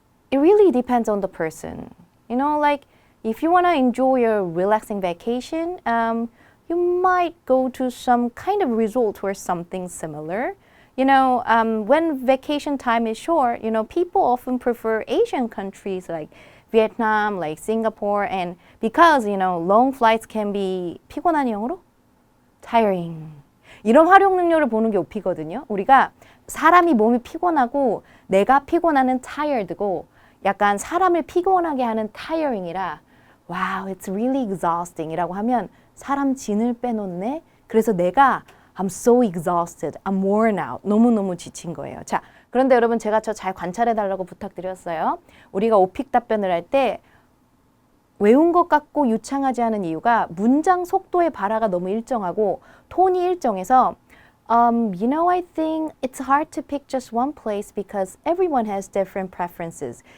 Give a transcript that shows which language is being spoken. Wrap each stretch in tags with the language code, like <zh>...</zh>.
<en>It really depends on the person. You know, like if you want to enjoy your relaxing vacation, you might go to some kind of resort or something similar. You know, when vacation time is short, you know, people often prefer Asian countries like Vietnam, like Singapore, and because, you know, long flights can be</en> <ko>피곤한 영어로?</ko> <en>tiring.</en> <ko>이런 활용 능력을 보는 게 오피거든요. 우리가 사람이 몸이 피곤하고 내가 피곤하는 tired고 약간 사람을 피곤하게 하는 tiring이라</ko> <en>wow, it's really exhausting</en> <ko>이라고 하면 사람 진을 빼놓네. 그래서 내가</ko> <en>I'm so exhausted, I'm worn out.</en> <ko>너무너무 지친 거예요. 자, 그런데 여러분 제가 저 잘 관찰해 달라고 부탁드렸어요. 우리가 오픽 답변을 할 때 외운 것 같고 유창하지 않은 이유가 문장 속도의 발화가 너무 일정하고 톤이 일정해서</ko> <en>you know, I think it's hard to pick just one place because everyone has different preferences.</en>